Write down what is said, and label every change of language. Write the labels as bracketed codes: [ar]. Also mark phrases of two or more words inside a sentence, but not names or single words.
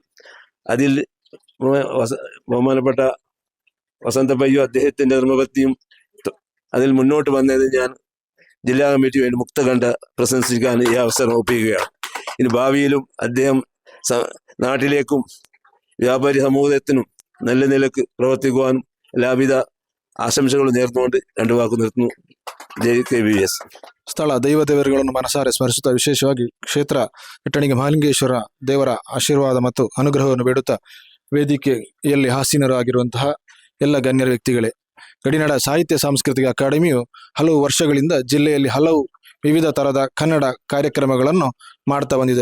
[ml] അതിൽ ബഹുമാനപ്പെട്ട വസന്തപ്പയ്യോ അദ്ദേഹത്തിൻ്റെ നിർമ്മപത്നിയും അതിൽ മുന്നോട്ട് വന്നത് ഞാൻ ജില്ലാ കമ്മിറ്റി വേണ്ടി മുക്തകണ്ഠ പ്രശംസിക്കാൻ ഈ അവസരം ഒപ്പിക്കുകയാണ്. ഇനി ഭാവിയിലും അദ്ദേഹം നാട്ടിലേക്കും വ്യാപാരി സമൂഹത്തിനും നല്ല നിലക്ക് പ്രവർത്തിക്കുവാനും എല്ലാവിധ ആശംസകൾ നേർന്നുകൊണ്ട് 2 വാക്ക് നിർത്തു. [kn] ಜೈ KVS. ಸ್ಥಳ ದೈವ ದೇವರುಗಳನ್ನು ಮನಸಾರೆ ಸ್ಮರಿಸುತ್ತಾ ವಿಶೇಷವಾಗಿ ಕ್ಷೇತ್ರ ನೆಟ್ಟಣಿಗೆ ಮಹಾಲಿಂಗೇಶ್ವರ ದೇವರ ಆಶೀರ್ವಾದ ಮತ್ತು ಅನುಗ್ರಹವನ್ನು ಬೇಡುತ್ತಾ ವೇದಿಕೆಯಲ್ಲಿ ಹಾಸೀನರಾಗಿರುವಂತಹ ಎಲ್ಲ ಗಣ್ಯರ ವ್ಯಕ್ತಿಗಳೇ, ಗಡಿನಾಡ ಸಾಹಿತ್ಯ ಸಾಂಸ್ಕೃತಿಕ ಅಕಾಡೆಮಿಯು ಹಲವು ವರ್ಷಗಳಿಂದ ಜಿಲ್ಲೆಯಲ್ಲಿ ಹಲವು ವಿವಿಧ ತರಹದ ಕನ್ನಡ ಕಾರ್ಯಕ್ರಮಗಳನ್ನು ಮಾಡ್ತಾ ಬಂದಿದೆ.